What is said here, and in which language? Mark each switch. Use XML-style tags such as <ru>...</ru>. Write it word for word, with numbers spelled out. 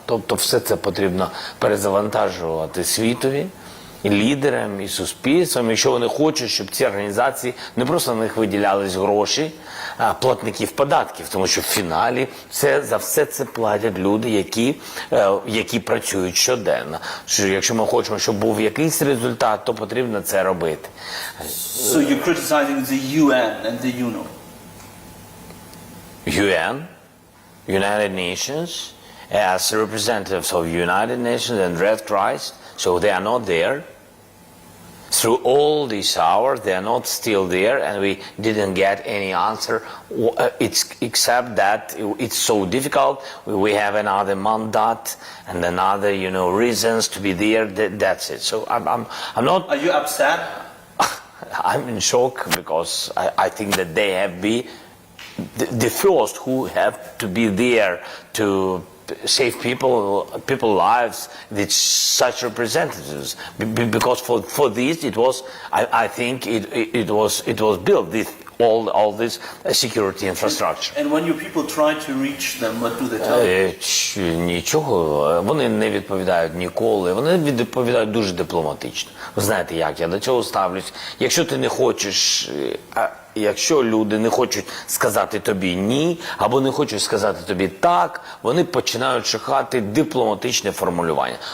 <uk>Тобто все це потрібно перезавантажувати світові, і лідерам, і суспільствам, якщо вони хочуть, щоб ці організації, не просто на них виділялись гроші, а платників податків, тому що в фіналі все, за все це платять люди, які, е, які працюють щоденно. Що, якщо ми хочемо, щоб був якийсь результат, то потрібно це робити.</uk> <en>So you're criticizing the U N and the U N O? U N, United Nations, as representatives of United Nations and Red Christ. So they are not there. Through all these hours, they are not still there, and we didn't get any answer. It's, except that it's so difficult. We have another mandate and another, you know, reasons to be there. That's it. So I'm, I'm, I'm not. Are you upset? I'm in shock because I, I think that they have be the, the first who have to be there to save people, people lives. It's such representatives, B- because for, for this it was, I, I think it, it it was it was built this all all this security infrastructure. And, and when your people try to reach them, what do they tell you?</en> <uk>Нічого, вони не відповідають ніколи. Вони відповідають дуже дипломатично. Ви знаєте, як я до цього ставлюсь. Якщо ти не хочеш. Якщо люди не хочуть сказати тобі «ні» або не хочуть сказати тобі «так», вони починають шукати дипломатичне формулювання.</uk>